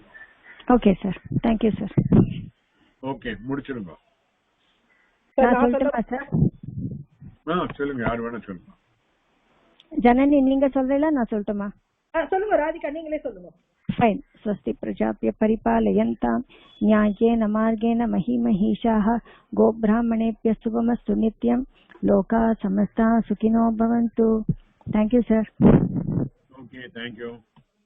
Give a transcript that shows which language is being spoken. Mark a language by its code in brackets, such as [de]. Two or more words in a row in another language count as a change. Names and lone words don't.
[en] okay sir, thank you sir. [ta] ஓகே, முடிச்சிருங்க. சொல்லட்டுமா சார்? சொல்லுங்க, யார் வேணா சொல்லுங்க. ஜனனி நீங்க சொல்றீங்களா, நான் சொல்லட்டுமா? சொல்லுங்க ராதிகா, நீங்களே சொல்லுங்க. [sa] ஃபைன். स्वस्ति प्रजाभ्यः परिपालयन्ताम् न्यायेन मार्गेण महीमहीषाः गोब्राह्मणेभ्यः शुभमस्तु नित्यं लोकाः समस्ताः सुखिनो भवन्तु. [en] Thank you, sir. Okay, thank you.